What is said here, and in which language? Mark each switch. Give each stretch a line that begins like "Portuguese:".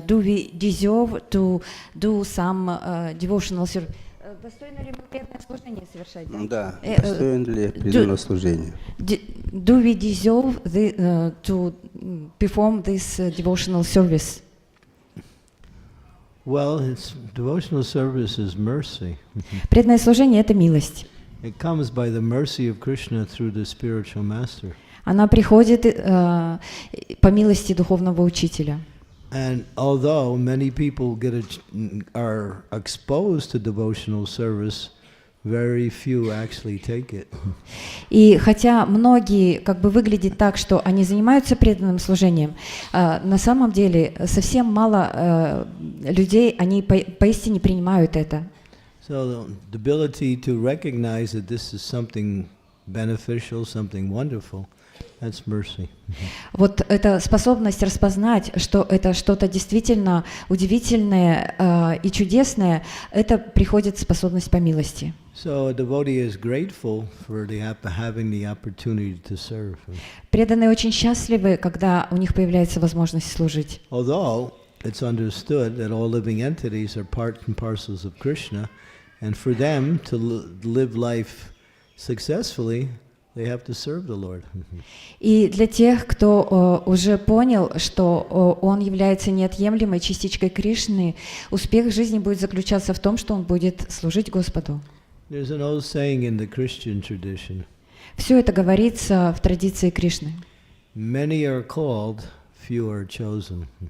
English: Do we deserve to do some devotional service?
Russian: Достойно ли мы преданное служение совершать? Да, достоин ли преданного служения?
English: Do we deserve to perform this devotional service? Well, devotional service is mercy.
Russian: Преданное служение — это милость.
English: It comes by the mercy of Krishna through the spiritual master.
Russian: Она приходит по милости духовного учителя.
English: And although many people are exposed to devotional service, very few actually take it.
Russian: И хотя многие как бы выглядит так, что они занимаются преданным служением, на самом деле совсем мало людей, они поистине принимают это.
English: So the ability to recognize that this is something beneficial, something wonderful, that's mercy.
Russian: Вот эта способность распознать, что это что-то действительно удивительное и чудесное, это приходит способность по милости.
English: So a devotee is grateful for having the opportunity to serve.
Russian: Преданные очень счастливы, когда у них появляется возможность служить.
English: Although it's understood that all living entities are part and parcels of Krishna, and for them to live life successfully, they have to serve the Lord.
Russian: И для тех, кто уже понял, что он является неотъемлемой частичкой Кришны, успех жизни будет заключаться в том, что он будет служить Господу.
English: There's an old saying in the Christian tradition.
Russian: Все это говорится в традиции Кришны.
English: Many are called, few are chosen.